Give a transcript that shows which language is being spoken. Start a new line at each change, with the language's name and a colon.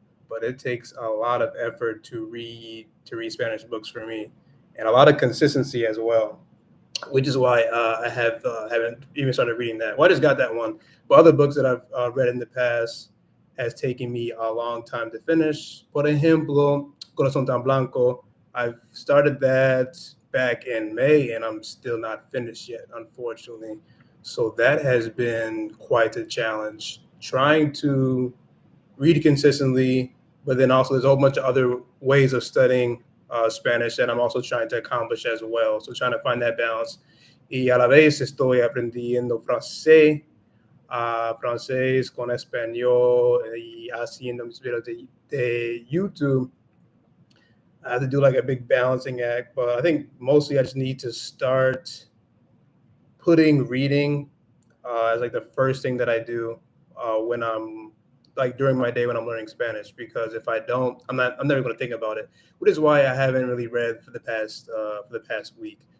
English: But it takes a lot of effort to read Spanish books for me, and a lot of consistency as well, which is why I haven't even started reading that. Well, I just got that one, but other books that I've read in the past has taken me a long time to finish.
Spanish: Por ejemplo, Corazón tan Blanco.
English: I've started that back in May, and I'm still not finished yet, unfortunately. So that has been quite a challenge. Trying to read consistently, but then also there's a whole bunch of other ways of studying Spanish that I'm also trying to accomplish as well. So trying to find that balance.
Spanish: Y a la vez estoy aprendiendo francés, francés con español y haciendo mis videos de YouTube.
English: I have to do like a big balancing act, but I think mostly I just need to start putting reading as like the first thing that I do when I'm like during my day when I'm learning Spanish. Because if I don't, I'm never going to think about it. Which is why I haven't really read for the past week.